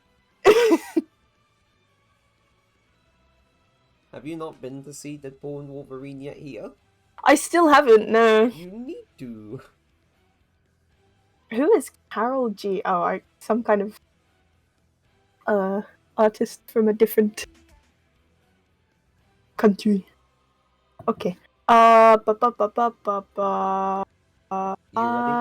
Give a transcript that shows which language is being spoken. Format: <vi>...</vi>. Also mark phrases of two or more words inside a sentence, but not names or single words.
<en>Have you not been to see Deadpool and Wolverine yet here? I still haven't, no. You need to. Who is Carol G? Oh, some kind of artist from a different country. Okay. Ba ba ba ba ba ba. You ready?</en>